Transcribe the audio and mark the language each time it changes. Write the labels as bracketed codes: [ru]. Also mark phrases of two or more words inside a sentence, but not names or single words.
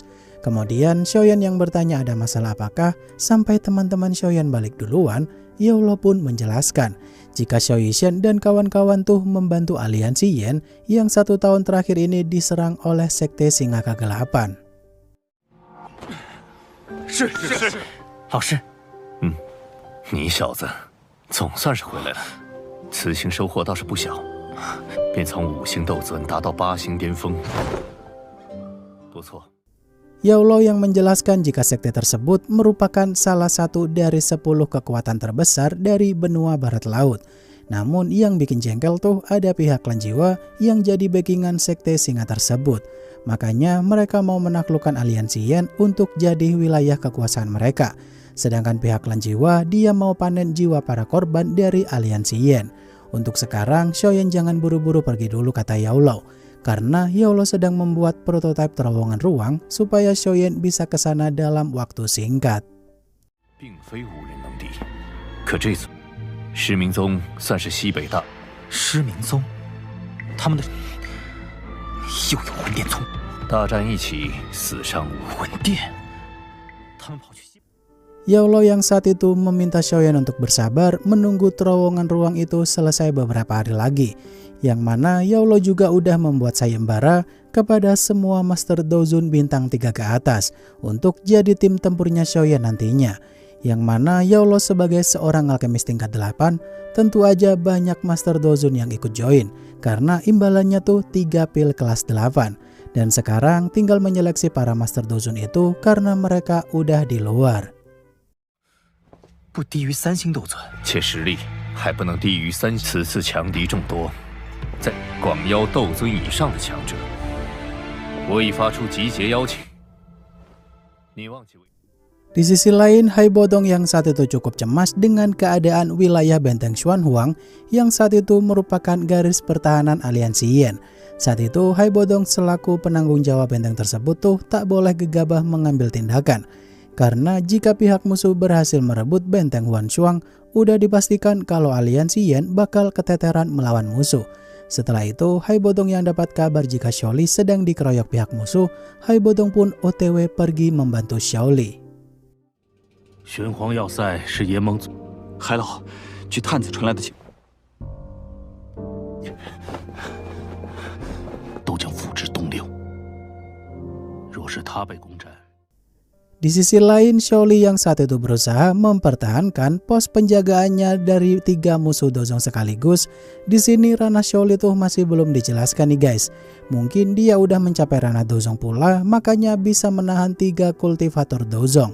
[id] Kemudian Xiaoyan yang bertanya ada masalah apakah, sampai teman-teman Xiaoyan balik duluan, Yao Lao pun menjelaskan jika Xiao Yishen dan kawan-kawan tuh membantu aliansi Yen yang 1 tahun terakhir ini diserang oleh sekte Singa Kegelapan. [zh] 是，老师。你小子总算是回来了，此行收获倒是不小，便从5星斗尊达到8星巅峰，不错。 [id] Yao Lao yang menjelaskan jika sekte tersebut merupakan salah satu dari 10 kekuatan terbesar dari benua barat laut. Namun yang bikin jengkel tuh ada pihak klan jiwa yang jadi backingan sekte singa tersebut. Makanya mereka mau menaklukkan aliansi Yen untuk jadi wilayah kekuasaan mereka. Sedangkan pihak klan jiwa dia mau panen jiwa para korban dari aliansi Yen. Untuk sekarang Xiaoyan jangan buru-buru pergi dulu kata Yao Lao. Karena Yao Lao sedang membuat prototipe terowongan ruang supaya Xiaoyan bisa ke sana dalam waktu singkat. [zh] 并非无人能敌，可这次狮明宗算是西北大。狮明宗，他们的又有魂殿宗，大战一起，死伤无魂殿，他们跑去西。 [id] Yao Lao yang saat itu meminta Xiaoyan untuk bersabar menunggu terowongan ruang itu selesai beberapa hari lagi. Yang mana Yao Lao juga udah membuat sayembara kepada semua Master Dozun bintang 3 ke atas untuk jadi tim tempurnya Xiaoyan nantinya. Yang mana Yaulo sebagai seorang alkemis tingkat 8, tentu aja banyak Master Dozun yang ikut join karena imbalannya tuh 3 pil kelas 8. Dan sekarang tinggal menyeleksi para Master Dozun itu karena mereka udah di luar. [zh] 不低于3星斗尊，且实力还不能低于3。此次强敌众多，在广妖斗尊以上的强者，我已发出集结邀请。你忘记？ [id] Di sisi lain, Hai Bodong yang saat itu cukup cemas dengan keadaan wilayah benteng Xuanhuang yang saat itu merupakan garis pertahanan aliansi Yen. Saat itu, Hai Bodong selaku penanggung jawab benteng tersebut tuh tak boleh gegabah mengambil tindakan. Karena jika pihak musuh berhasil merebut benteng Huanshuang, udah dipastikan kalau aliansi Yen bakal keteteran melawan musuh. Setelah itu, Hai Bodong yang dapat kabar jika Xiaoli sedang dikeroyok pihak musuh, Hai Bodong pun OTW pergi membantu Xiaoli. [zh] 玄黄要塞是联盟组，海老，据探子传来的情，都将付之东流。若是他被攻占， [id] Di sisi lain, Xiaoli yang saat itu berusaha mempertahankan pos penjagaannya dari 3 musuh dozong sekaligus. Di sini ranah Xiaoli tuh masih belum dijelaskan nih guys. Mungkin dia udah mencapai ranah dozong pula, makanya bisa menahan 3 kultivator dozong.